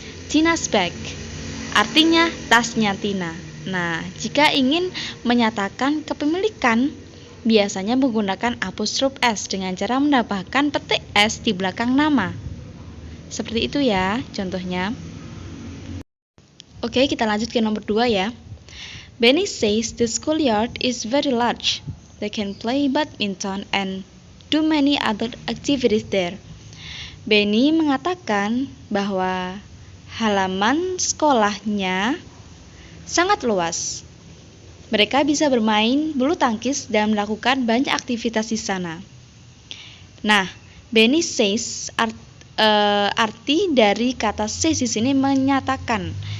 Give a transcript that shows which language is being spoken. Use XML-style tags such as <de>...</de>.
<id>Tina's bag artinya tasnya Tina. Nah, jika ingin menyatakan kepemilikan, biasanya menggunakan apostrof S dengan cara menambahkan petik S di belakang nama. Seperti itu ya contohnya. Oke, kita lanjut ke nomor 2 ya.</id> <en>Benny says the schoolyard is very large. They can play badminton and do many other activities there.</en> <id>Benny mengatakan bahwa halaman sekolahnya sangat luas. Mereka bisa bermain bulu tangkis dan melakukan banyak aktivitas di sana. Nah, Benny says arti dari kata says di sini menyatakan.</id>